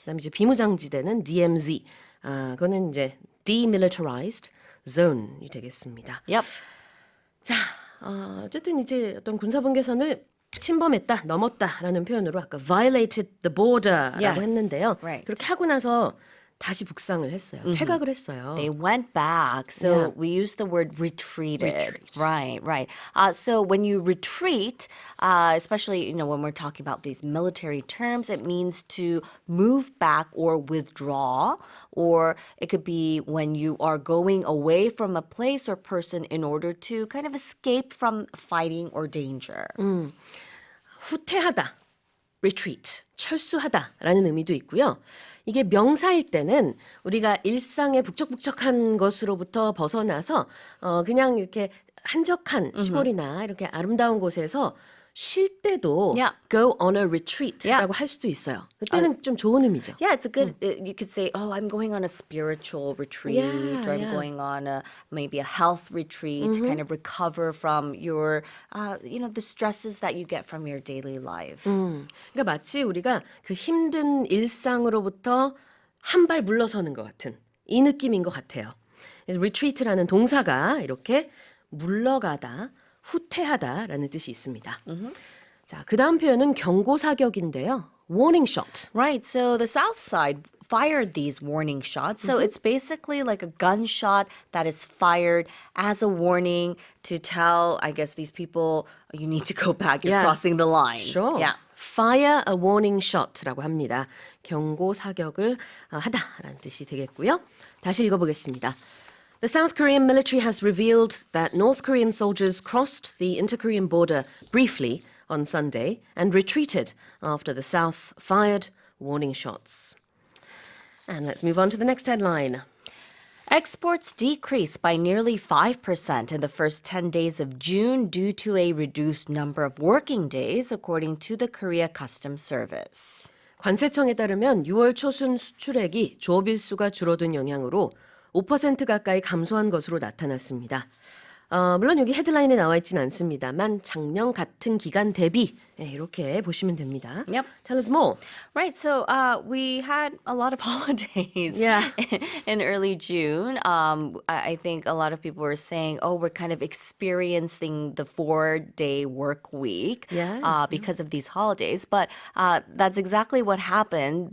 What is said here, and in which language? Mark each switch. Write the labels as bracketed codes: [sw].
[ko] 그다음에 이제 비무장지대는 DMZ, 그거는 이제 Demilitarized Zone이 되겠습니다. [en] Yep. [ko] 자, 어쨌든 이제 어떤 군사분계선을 침범했다, 넘었다라는 표현으로 아까 [en] violated the border [ko] 라고 [en] Yes. [ko] 했는데요. [en] Right. [ko] 그렇게 하고 나서 다시 북상을 했어요. 퇴각을 했어요. [en] They went back. So Yeah. we use the word retreated. Retreat. Right. So when you retreat, especially when we're talking about these military terms, it means to move back or withdraw, or it could be when you are going away from a place or person in order to kind of escape from fighting or danger. [ko] 후퇴하다, retreat, 철수하다라는 의미도 있고요. 이게 명사일 때는 우리가 일상의 북적북적한 것으로부터 벗어나서 그냥 이렇게 한적한 시골이나 이렇게 아름다운 곳에서 쉴 때도 [en] Yeah. go on a retreat [ko] 라고 할 수도 있어요. 그때는 좀 좋은 의미죠. [en] Yeah, it's a good. You could say, "Oh, I'm going on a spiritual retreat, Yeah, or I'm yeah. going on maybe a health retreat to kind of recover from your, the stresses that you get from your daily life." [ko] 그러니까 마치 우리가 그 힘든 일상으로부터 한 발 물러서는 것 같은 이 느낌인 것 같아요. 그래서 retreat라는 동사가 이렇게 물러가다, 후퇴하다라는 뜻이 있습니다. 자, 그 다음 표현은 경고 사격인데요. warning shot. [en] Right. So the South side fired these warning shots. So it's basically like a gunshot that is fired as a warning to tell, I guess, these people, you need to go back, you're Yeah. crossing the line. Sure. Yeah. Fire a warning shot [ko] 라고 합니다. 경고 사격을 하다라는 뜻이 되겠고요. 다시 읽어보겠습니다. [en] The South Korean military has revealed that North Korean soldiers crossed the inter-Korean border briefly on Sunday and retreated after the South fired warning shots. And let's move on to the next headline. Exports decreased by nearly 5% in the first 10 days of June due to a reduced number of working days, according to the Korea Customs Service. [ko] 관세청에 따르면 6월 초순 수출액이 조업일수가 줄어든 영향으로 5% 가까이 감소한 것으로 나타났습니다. 물론 여기 헤드라인에 나와 있지는 않습니다만 작년 같은 기간 대비 이렇게 보시면 됩니다. [en] Yep. Tell us more. Right, so we had a lot of holidays Yeah. in early June. I think a lot of people were saying, oh, we're kind of experiencing the 4-day work week Yeah. because of these holidays. But that's exactly what happened.